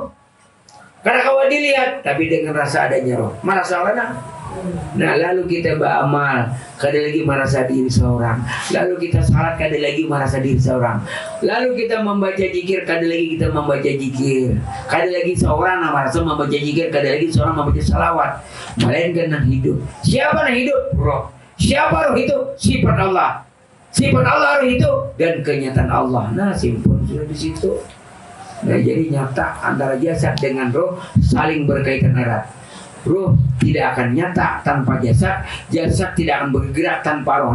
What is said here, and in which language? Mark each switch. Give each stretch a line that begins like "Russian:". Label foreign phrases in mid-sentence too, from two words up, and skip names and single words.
Indonesian: Karena kau dilihat tapi dengan rasa adanya roh. Merasa mana? Nah lalu kita beramal, kada lagi merasa diri seorang. Lalu kita salat, kada lagi merasa diri seorang. Lalu kita membaca zikir, kada lagi kita membaca zikir. Kada lagi seorang merasa membaca zikir, kada lagi seorang membaca salawat. Melainkan yang hidup. Siapa yang hidup? Roh. Siapa roh itu? Sifat Allah. Sifat Allah roh itu dan kenyataan Allah. Nah simpul sudah di situ. Nah, jadi nyata antara jasad dengan roh saling berkaitan erat. Roh tidak akan nyata tanpa jasad, jasad tidak akan bergerak tanpa roh.